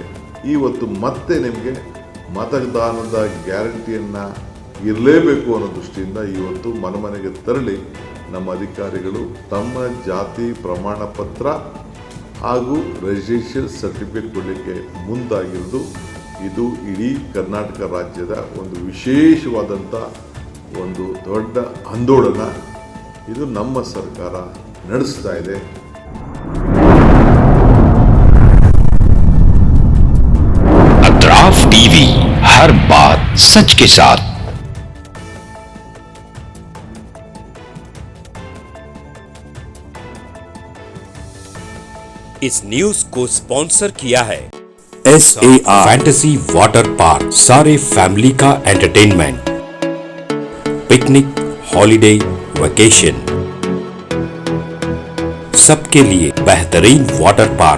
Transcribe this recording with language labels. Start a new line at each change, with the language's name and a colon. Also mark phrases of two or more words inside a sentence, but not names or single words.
Kannada: ಇವತ್ತು ಮತ್ತೆ ನಿಮಗೆ ಮತದಾನದ ಗ್ಯಾರಂಟಿಯನ್ನು ಇರಲೇಬೇಕು ಅನ್ನೋ ದೃಷ್ಟಿಯಿಂದ ಇವತ್ತು ಮನೆಗೆ ತೆರಳಿ ನಮ್ಮ ಅಧಿಕಾರಿಗಳು ತಮ್ಮ ಜಾತಿ ಪ್ರಮಾಣ ಪತ್ರ ಹಾಗೂ
English: registration certificate
Kannada: ಕೊಡಲಿಕ್ಕೆ ಮುಂದಾಗಿರೋದು ಇದು ಇಡೀ ಕರ್ನಾಟಕ ರಾಜ್ಯದ ಒಂದು ವಿಶೇಷವಾದಂಥ ಒಂದು ದೊಡ್ಡ ಆಂದೋಲನ. ಇದು ನಮ್ಮ ಸರ್ಕಾರ ನಡೆಸ್ತಾ ಇದೆ.
Hindi: अतराफ टीवी, हर बात सच के साथ। इस न्यूज को स्पॉन्सर किया है SAR फैंटेसी वाटर पार्क, सारे फैमिली का एंटरटेनमेंट,
English: picnic, holiday, vacation,
Hindi: सबके लिए बेहतरीन
English: water park.